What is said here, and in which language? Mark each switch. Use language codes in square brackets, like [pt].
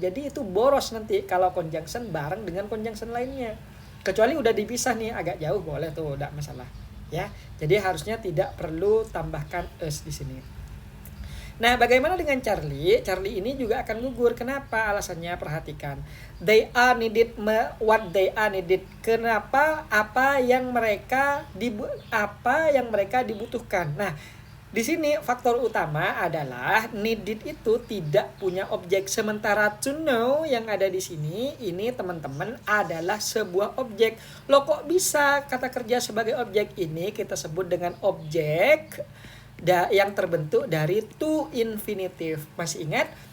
[id] Jadi itu boros nanti kalau conjunction bareng dengan conjunction lainnya. Kecuali udah dipisah nih agak jauh boleh tuh, enggak masalah ya. Jadi harusnya tidak perlu tambahkan us di sini. Nah, bagaimana dengan Charlie? Charlie ini juga akan gugur. Kenapa? Alasannya perhatikan. [en] They are needed, what they are needed. [id] Kenapa? Apa yang mereka dibutuhkan. Nah, di sini faktor utama adalah needed itu tidak punya objek, sementara to know yang ada di sini ini teman-teman adalah sebuah objek. Loh kok bisa kata kerja sebagai objek? Ini kita sebut dengan objek yang terbentuk dari to infinitive. Masih ingat?